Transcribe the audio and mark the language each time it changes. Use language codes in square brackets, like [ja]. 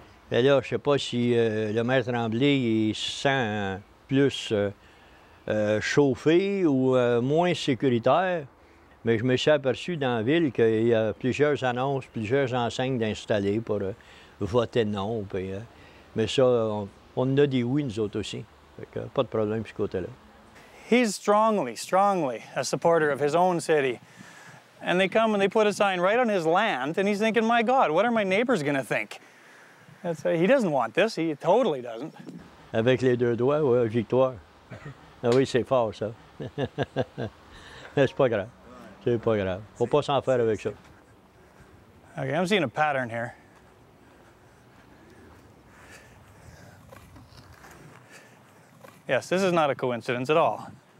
[fr] Bien là, je ne sais pas si le maire Tremblay il se sent plus chauffé ou moins sécuritaire, mais je me suis aperçu dans la ville qu'il y a plusieurs annonces, plusieurs enseignes d'installer pour voter non. Puis, mais ça, on en a des oui, nous autres aussi. Fait que, pas de problème de ce côté-là. [en] He's strongly a supporter of his own city. And they come and they put a sign right on his land, and he's thinking, my God, what are my neighbors going to think? He doesn't want this. He totally doesn't. [fr] Avec les deux doigts, oui, victoire. Ah oui, c'est fort, ça. Mais c'est pas grave. C'est pas grave. Faut pas s'en faire avec ça. [en] Okay, I'm seeing a pattern here. Yes, this is not a coincidence at all.